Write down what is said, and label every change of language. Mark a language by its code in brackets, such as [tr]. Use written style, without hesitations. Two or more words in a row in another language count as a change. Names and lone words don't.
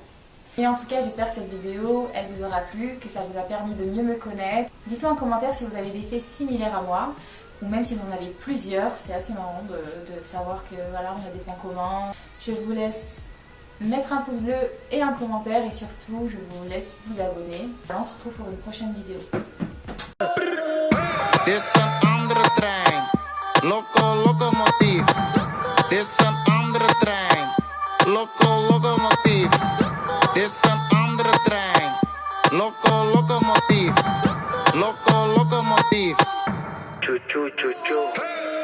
[fr] Et en tout cas j'espère que cette vidéo elle vous aura plu, que ça vous a permis de mieux me connaître. Dites-moi en commentaire si vous avez des faits similaires à moi, ou même si vous en avez plusieurs, c'est assez marrant de savoir que voilà on a des points communs. Je vous laisse mettre un pouce bleu et un commentaire et surtout je vous laisse vous abonner. On se retrouve pour une prochaine vidéo. [nl] Dit is een andere trein, locomotief. Dit is een andere trein, locomotief. Dit is een andere trein, locomotief. Locomotief. Choo choo choo choo.